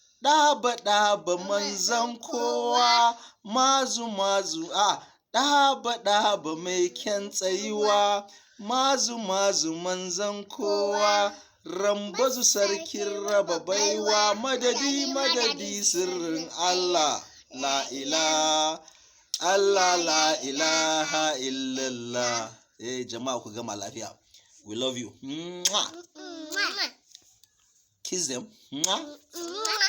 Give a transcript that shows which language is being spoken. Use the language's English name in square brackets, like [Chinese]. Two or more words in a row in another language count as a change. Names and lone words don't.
[Hausa] Ɗaba, ɗaba manzan kowa, mazu, mazu, a, ɗaba, ɗaba mai kyan tsayuwa, mazu, mazu manzan kowa, rambazu sarkin raba baiwa, madadi, madadi sirrin Allah. [Arabic] La ilaha Allah, la ilaha illallah. [Hausa] Eh, jama'a ku gama lafiya. [English] We love you. Mwah. Mwah. Kiss them. Mwah. Mwah.